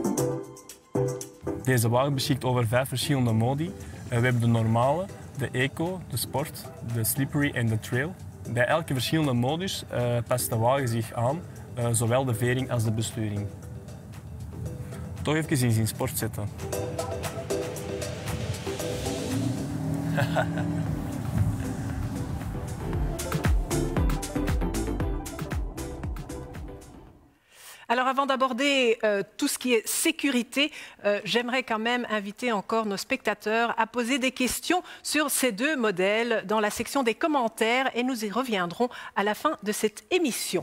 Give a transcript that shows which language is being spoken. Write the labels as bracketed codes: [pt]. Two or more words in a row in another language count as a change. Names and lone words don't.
[nl] Deze wagen beschikt over 5 verschillende modi. We hebben de normale, de eco, de sport, de slippery en de trail. Bij elke verschillende modus past de wagen zich aan, zowel de vering als de besturing. Toch even in sport zetten. [fr] Alors avant d'aborder tout ce qui est sécurité, j'aimerais quand même inviter encore nos spectateurs à poser des questions sur ces deux modèles dans la section des commentaires et nous y reviendrons à la fin de cette émission.